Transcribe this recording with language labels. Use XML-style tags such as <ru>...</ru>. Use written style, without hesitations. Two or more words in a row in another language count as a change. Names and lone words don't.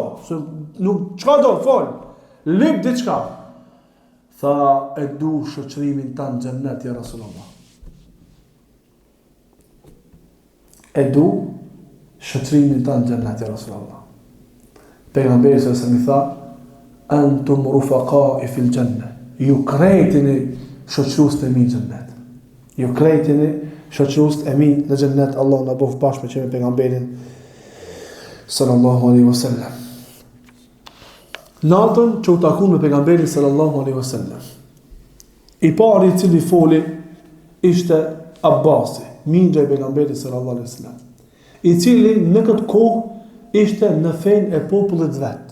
<sq>Çka do, fol. Lyp diçka. Tha e du shoqërimin tanë xhennet</sq> <ar>يا رسول الله.</ar> <sq>E du shoqërimin tanë xhennet</sq> <ar>يا رسول الله. Pejgamberi صلى الله عليه وسلم</ar> <sq>i tha</sq> <ar>أنتم رفقائي في الجنة.</ar> <sq>Ju krejtini shoqërues të mi në xhennet. Ju krejtini shoqërues të mi në xhennet. Allah na bëf bashkë me pejgamberin</sq> <ar>صلى الله عليه وسلم.</ar> <sq>Natën që u takun me pejgamberin</sq> <ar>صلى الله عليه وسلم,</ar> <sq>i pari i cili foli ishte Abbasi, mindja i pejgamberit</sq> <ar>صلى الله عليه وسلم,</ar> <sq>i cili në këtë kohë ishte në fenë e popullit vet.</sq>